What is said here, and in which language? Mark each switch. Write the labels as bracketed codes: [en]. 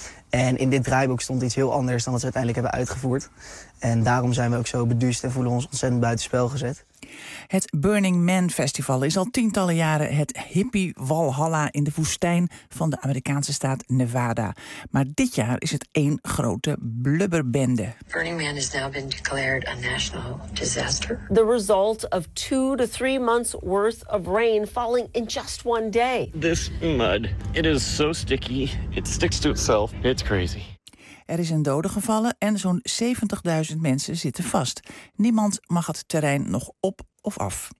[nl] En in dit draaiboek stond iets heel anders dan wat ze uiteindelijk hebben uitgevoerd. En daarom zijn we ook zo beduusd en voelen ons ontzettend buitenspel gezet. Het Burning Man Festival is al tientallen jaren het hippie Walhalla in de woestijn van de Amerikaanse staat Nevada. Maar dit jaar is het één grote blubberbende. [en] Burning Man has now been declared a national disaster. The result of 2 to 3 months worth of rain falling in just one day. This mud, it is so sticky, it sticks to itself, it's crazy. [nl] Er is een dode gevallen en zo'n 70.000 mensen zitten vast. Niemand mag het terrein nog op of af.